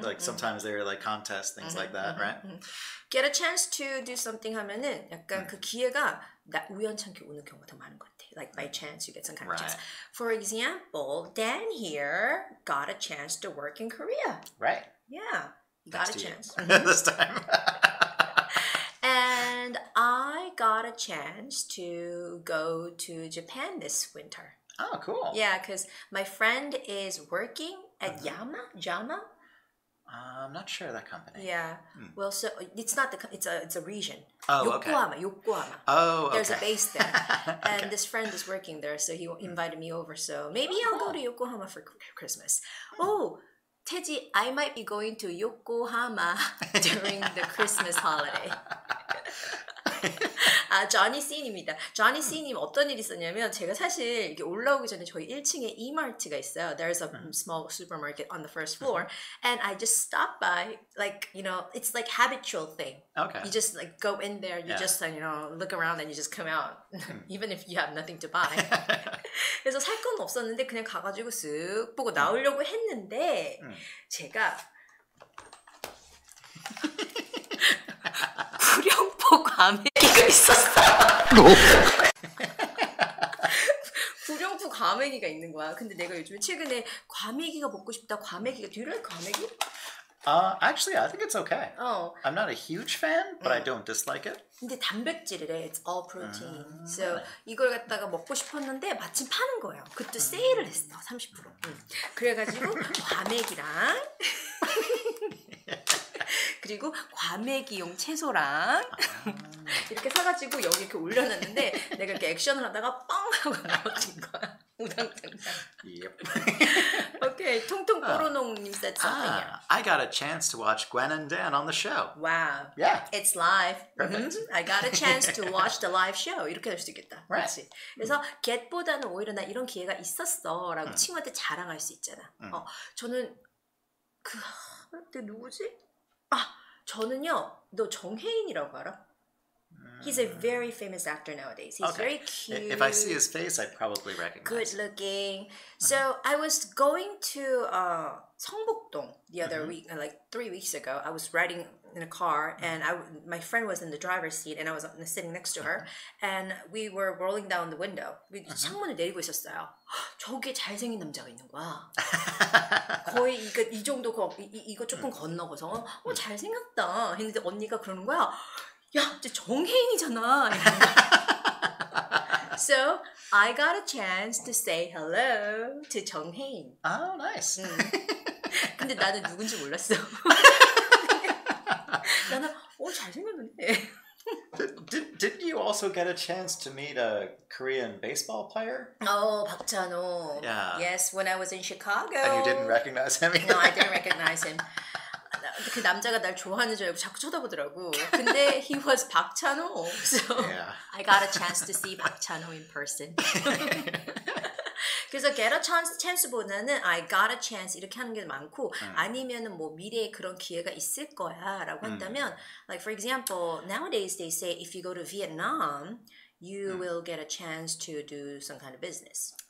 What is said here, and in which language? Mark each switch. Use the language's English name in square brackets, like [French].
[English] Like sometimes there are like contests, things like that, right? Get a chance to do something [Korean] 하면은 약간 그 기회가 우연찮게 오는 경우가 더 많은 것 같아. [English] Like by chance you get some kind of chance. For example, Dan here got a chance to work in Korea. Right. Yeah, got a chance. This time. And I got a chance to go to Japan this winter. Oh, cool. Yeah, because my friend is working at Jama. I'm not sure of that company. Yeah. Well, so it's not it's a region. Oh, okay. Yokohama. Oh, okay. There's a base there. And this friend is working there, so he invited me over. So maybe I'll go to Yokohama for Christmas. Oh, Teji, I might be going to Yokohama during the Christmas holiday. [Korean] Johnny C님입니다. Johnny C님 어떤 일이 있었냐면 제가 사실 이게 올라오기 전에 저희 1층에 이마트가 있어요. [English] There's a small supermarket on the first floor, and I just stopped by. Like it's like habitual thing. Okay. You just like go in there, you just look around, and you just come out, even if you have nothing to buy. [Korean] 그래서 살 건 없었는데 그냥 가가지고 쓱 보고 나오려고 했는데 제가 구룡포 과메기가 있었어. 구룡포 과메기가 있는 거야. 근데 내가 요즘에 최근에 과메기가 먹고 싶다. 과메기가 [English] Do you like 과메기? Actually, I think it's okay. I'm not a huge fan, but I don't dislike it. [Korean] 근데 단백질이래. [English] It's all protein. [Korean] So 이걸 갖다가 먹고 싶었는데 마침 파는 거예요. 그때 세일을 했어. 30%. 그래가지고 과메기랑 그리고 과메기용 채소랑 이렇게 사가지고 여기 이렇게 올려놨는데 내가 이렇게 액션을 하다가 뻥 하고 나와진 거야. 우당탕탕. Yep. [English] Okay, 통통 뽀로농님 said something. I got a chance to watch Gwen and Dan on the show. Wow. Yeah. It's live. Perfect. I got a chance to watch the live show. [Korean] 이렇게 될 수 있겠다. [English] Right. [Korean] 그렇지. 그래서 get보다는 오히려 나 이런 기회가 있었어 라고 친구한테 자랑할 수 있잖아. 저는 그때 누구지? 저는요. 너 정혜인이라고 알아? [English] He's a very famous actor nowadays. He's very cute. If I see his face, I'd probably recognize Good looking. So I was going to 성북동 the other week, like 3 weeks ago. I was riding in a car, and my friend was in the driver's seat, and I was sitting next to her, and we were rolling down the window. [Korean] 창문을 내리고 있었어요. 저기에 잘생긴 남자가 있는 거야. 거의 이 정도 이거 조금 건너고서 잘생겼다 했는데 언니가 그러는 거야. 야, 저 정혜인이잖아. [English] So I got a chance to say hello to 정혜인. Oh, nice. [Korean] 근데 나는 누군지 몰랐어. 나는 잘생겼는데. [English] Didn't you also get a chance to meet a Korean baseball player? Oh, 박찬호. Yeah. Yes, when I was in Chicago. And you didn't recognize him either? No, I didn't recognize him. [Korean] 그 남자가 날 좋아하는 줄 알고 자꾸 쳐다보더라고. [English] 근데 he was 박찬호. So I got a chance to see 박찬호 in person. 그래서 get a chance보다는 I got a chance [Korean] 이렇게 하는 게 많고 아니면은 뭐 미래에 그런 기회가 있을 거야라고 한다면 [English] like for example nowadays they say if you go to Vietnam you will get a chance to do some kind of business.